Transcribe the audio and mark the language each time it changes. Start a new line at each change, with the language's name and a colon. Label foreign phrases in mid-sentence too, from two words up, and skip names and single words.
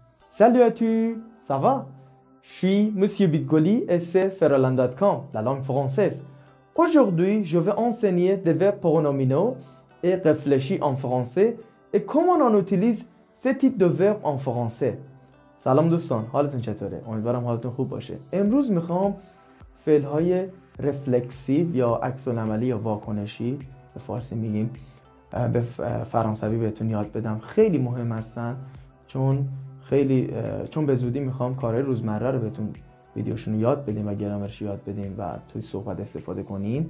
French: Salut à tous, ça va? Je suis Monsieur Bitgoli et c'est Ferroland.com, la langue française. Aujourd'hui, je vais enseigner des verbes pronominaux et réfléchis en français et comment on utilise ce type de verbe en français.
Persian: سلام دوستان، حالتون چطوره؟ امیدوارم حالتون خوب باشه. امروز میخوام فعل‌های رفلکسیو یا عکس‌العملی یا واکنشی به فارسی میگیم به فرانسوی بهتون یاد بدم. خیلی مهم هستن چون به زودی میخوام کارهای روزمره رو بهتون ویدیوشون رو یاد بدیم و گرامرش یاد بدیم و توی صحبت استفاده کنیم.